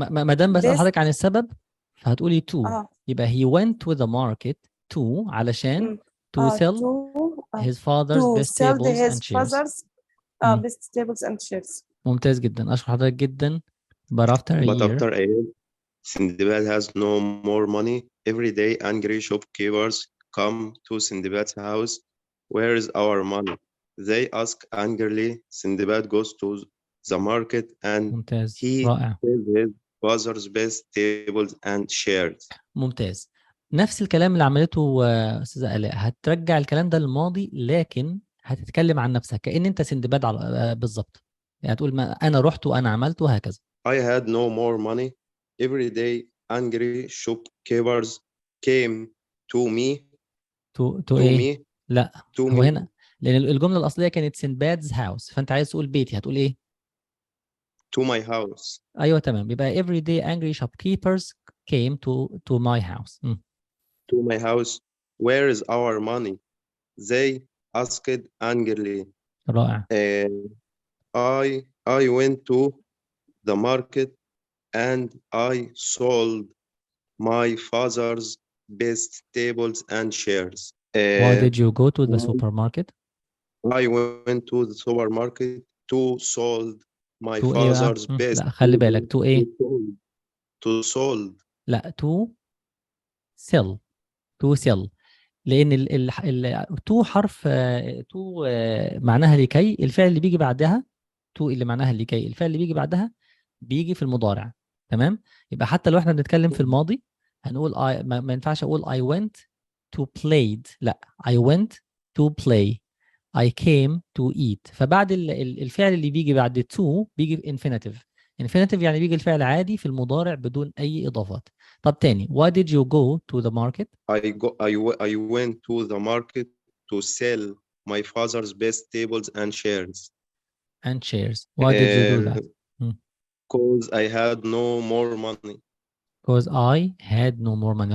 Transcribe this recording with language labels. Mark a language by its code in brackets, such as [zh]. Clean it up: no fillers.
[ar] ما دام بسأل حضرتك عن السبب فهتقولي to. يبقى [en] he went to the market to [ar] علشان [en] to sell his father's vegetables and shares. vegetables and shares. [ar] ممتاز جدا. أشكر حضرتك جدا. [en] But after a year, after a year, Sindbad has no more money. Every day, angry shopkeepers come to Sindbad's house. Where is our money? They ask angrily. Sindbad goes to the market and [ar] ممتاز. [en] he [ar] رائع. [en] sells his father's vegetables and shares. [ar] ممتاز. نفس الكلام اللي عملته أستاذة آلاء، هترجع الكلام ده للماضي لكن هتتكلم عن نفسك كأن أنت سندباد بالظبط. يعني هتقول ما أنا رحت وأنا عملت وهكذا. [en] I had no more money. Every day, angry shopkeepers came to me. [ar] to إيه؟ [en] me. [ar] لا. [en] to [ar] هو [en] me. [ar] هنا لأن الجملة الأصلية كانت سندباد's house، فأنت عايز تقول بيتي، هتقول إيه؟ [en] to my house. [ar] أيوة تمام. يبقى [en] every day angry shopkeepers came to my house. To my house. Where is our money? They asked angrily. [ar] رائع. [en] I went to the market and I sold my father's vegetables and shares. Why did you go to the supermarket? I went to the supermarket to sold my [ar] to إيه بقى؟ [en] father's best. [ar] لا خلي بالك to إيه؟ [en] to sold. [ar] لا [en] to sell. to sell. [ar] لأن to حرف to معناها لكي. الفعل اللي بيجي بعدها to اللي معناها لكي، الفعل اللي بيجي بعدها بيجي في المضارع. تمام؟ يبقى حتى لو احنا بنتكلم في الماضي هنقول ما ينفعش أقول [en] I went to played. [ar] لا [en] I went to play. I came to eat. [ar] فبعد الفعل اللي بيجي بعد to بيجي infinitive. infinitive يعني بيجي الفعل عادي في المضارع بدون أي إضافات. طب تاني. [en] Why did you go to the market? I went to the market to sell my father's vegetables and shares. And shares. Why did you do that? Because I had no more money. Because I had no more money.